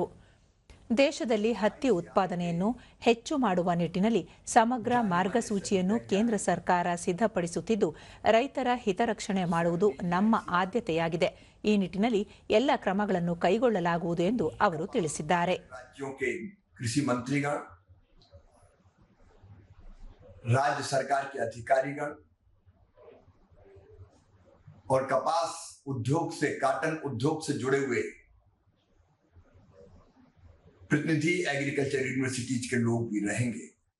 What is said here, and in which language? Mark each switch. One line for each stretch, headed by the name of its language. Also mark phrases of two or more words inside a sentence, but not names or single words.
Kannada: ದೇಶದಲ್ಲಿ ಹತ್ತಿ ಉತ್ಪಾದನೆಯನ್ನು ಹೆಚ್ಚು ಮಾಡುವ ನಿಟ್ಟಿನಲ್ಲಿ ಸಮಗ್ರ ಮಾರ್ಗಸೂಚಿಯನ್ನು ಕೇಂದ್ರ ಸರ್ಕಾರ ಸಿದ್ಧಪಡಿಸುತ್ತಿದ್ದು, ರೈತರ ಹಿತರಕ್ಷಣೆ ಮಾಡುವುದು ನಮ್ಮ ಆದ್ಯತೆಯಾಗಿದೆ. ಈ ನಿಟ್ಟಿನಲ್ಲಿ ಎಲ್ಲ ಕ್ರಮಗಳನ್ನು ಕೈಗೊಳ್ಳಲಾಗುವುದು ಎಂದು ಅವರು ತಿಳಿಸಿದ್ದಾರೆ.
Hindi: कृषि मंत्रीगण, राज्य सरकार के अधिकारीगण और कपास उद्योग से, कॉटन उद्योग से जुड़े हुए प्रतिनिधि
English: agriculture universities
Hindi: के लोग भी रहेंगे।